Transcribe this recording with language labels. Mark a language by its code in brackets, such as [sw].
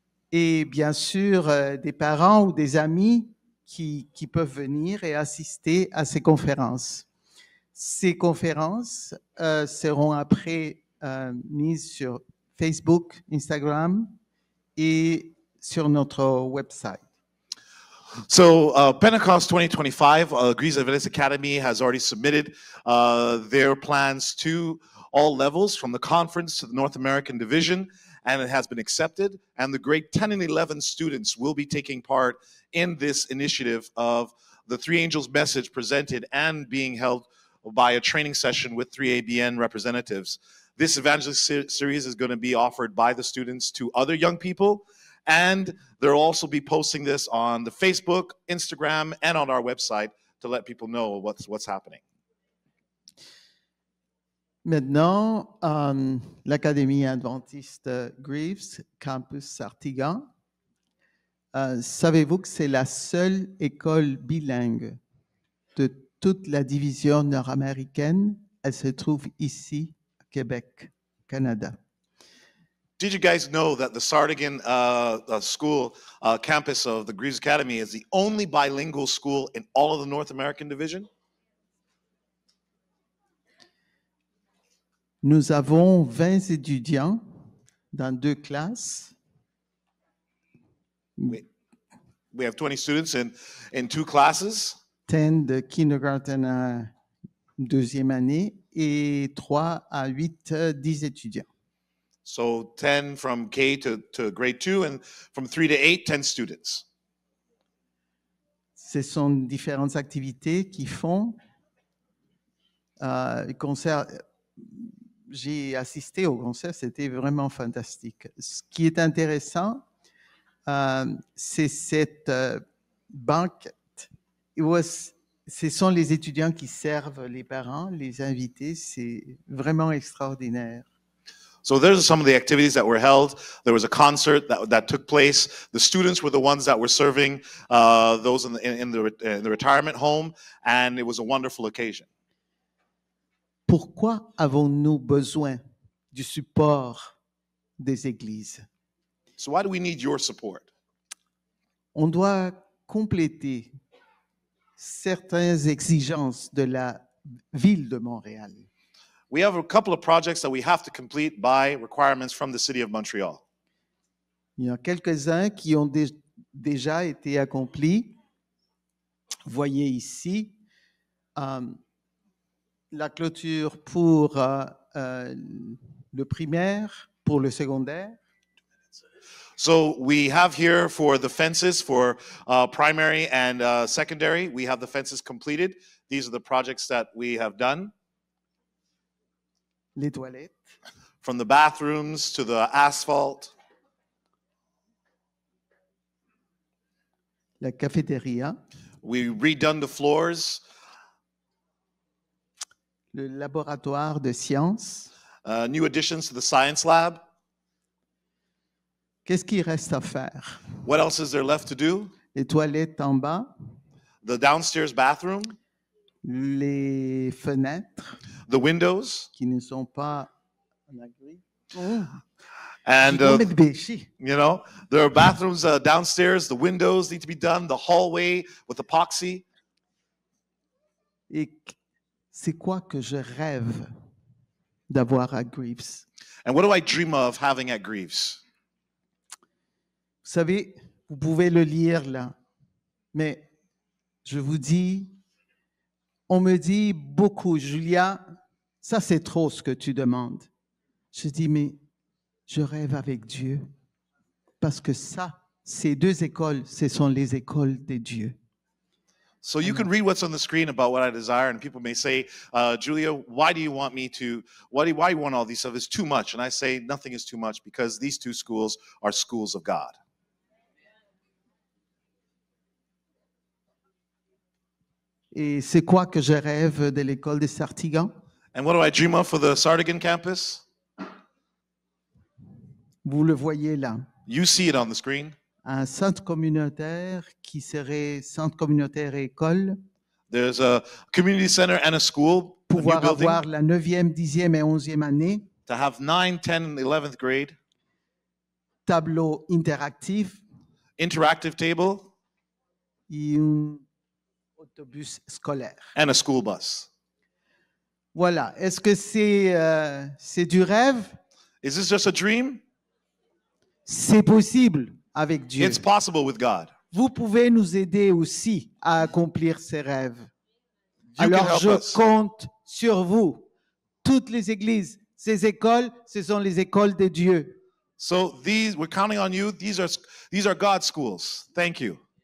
[fr] Et bien sûr, des parents ou des amis qui peuvent venir et assister à ces conférences. Ces conférences seront après mises sur Facebook, Instagram et sur notre website. [en] So Pentecost 2025, Greece Adventist Academy has already submitted their plans to all levels, from the conference to the North American division, and it has been accepted. And the grade 10 and 11 students will be taking part in this initiative of the Three Angels message presented and being held by a training session with 3ABN representatives. This evangelist series is going to be offered by the students to other young people. And they'll also be posting this on the Facebook, Instagram, and on our website to let people know what's happening. [fr] Maintenant, l'Académie adventiste Greaves, campus Sartigan, savez-vous que c'est la seule école bilingue de toute la division nord-américaine? Elle se trouve ici, à Québec, Canada. [en] Did you guys know that the Sardigan school campus of the Greaves Academy is the only bilingual school in all of the North American division? [fr] Nous avons 20 étudiants dans 2 classes. [en] We have 20 students in 2 classes. [fr] 10 de kindergarten à 2e année et 3 à 8, 10 étudiants. [en] So 10 from K to grade 2, and from 3 to 8, 10 students. [fr] Ce sont différentes activités qui font. Concert, j'ai assisté au concert, c'était vraiment fantastique. Ce qui est intéressant, c'est cette banquette. Ce sont les étudiants qui servent les parents, les invités. C'est vraiment extraordinaire. [en] So there's some of the activities that were held. There was a concert that took place. The students were the ones that were serving those in the retirement home, and it was a wonderful occasion. [fr] Pourquoi avons-nous besoin du support des églises? [en] So why do we need your support? [fr] On doit compléter certaines exigences de la ville de Montréal. [en] We have a couple of projects that we have to complete by requirements from the city of Montreal. [fr] Il y en a quelques-uns qui ont déjà été accomplis. Voyez ici la clôture pour le primaire, pour le secondaire. [en] So we have here for the fences for primary and secondary, we have the fences completed. These are the projects that we have done. [fr] Les toilettes. [en] From the bathrooms to the asphalt. [fr] La cafétéria. [en] We redone the floors. [fr] Le laboratoire de sciences. [en] New additions to the science lab. [fr] Qu'est-ce qu'il reste à faire? [en] What else is there left to do? [fr] Les toilettes en bas. [en] The downstairs bathroom. [fr] Les fenêtres. [en] The windows. [fr] Qui ne sont pas en agri. Oh. [en] And, you know, there are bathrooms downstairs. The windows need to be done. The hallway with epoxy. [fr] Et c'est quoi que je rêve d'avoir à Greaves? [en] And what do I dream of having at Greaves? [fr] Vous savez, vous pouvez le lire là, mais je vous dis, on me dit beaucoup, Julia, ça c'est trop ce que tu demandes. Je dis, mais je rêve avec Dieu, parce que ça, ces deux écoles, ce sont les écoles de Dieu. [en] So you can read what's on the screen about what I desire, and people may say, Julia, why do you want me to, why do you want all these stuff? It's too much. And I say, nothing is too much, because these two schools are schools of God. [fr] Et c'est quoi que je rêve de l'école de Sartigan? [en] And what do I dream of for the Sartigan campus? [fr] Vous le voyez là. [en] You see it on the screen. [fr] Un centre communautaire qui serait centre communautaire et école. [en] There's a community center and a school. [fr] Pouvoir avoir la 9e, 10e et 11e année. [en] To have 9, 10, and 11th grade. [fr] Tableau interactif. [en] Interactive table. [fr] Et un autobus scolaire. [en] And a school bus. [fr] Voilà. Est-ce que c'est du rêve? [en] Is this just a dream? [fr] C'est possible avec Dieu. [en] It's possible with God. [fr] Vous pouvez nous aider aussi à accomplir ces rêves. Alors je compte sur vous. Toutes les églises, ces écoles, ce sont les écoles de Dieu. [en] So we're counting on you. These are God's schools. Thank you.